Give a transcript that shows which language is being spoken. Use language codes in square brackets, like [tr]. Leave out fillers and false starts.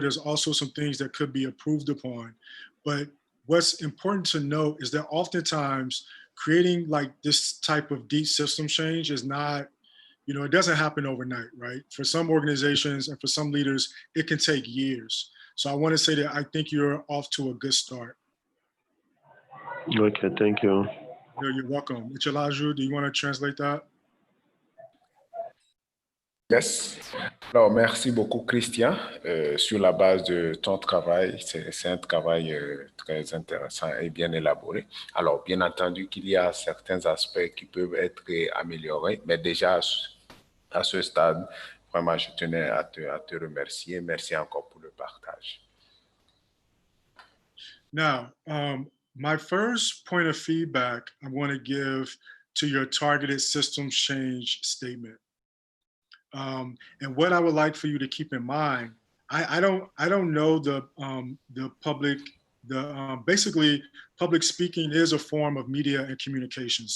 [en] There's also some things that could be improved upon. But what's important to note is that oftentimes creating like this type of deep system change is not, you know, it doesn't happen overnight, right? For some organizations and for some leaders, it can take years. So I want to say that I think you're off to a good start. Okay, thank you. You're welcome. Ichelaju, do you want to translate that? Yes. [fr] Alors, merci beaucoup, Christian, sur la base de ton travail. C'est un travail très intéressant et bien élaboré. Alors, bien entendu qu'il y a certains aspects qui peuvent être améliorés, mais déjà, à ce stade, vraiment, je tenais à te remercier. Merci encore pour le partage. [en] Now, my first point of feedback I want to give to your targeted systems change statement. And what I would like for you to keep in mind, I don't know the public, basically public speaking is a form of media and communications.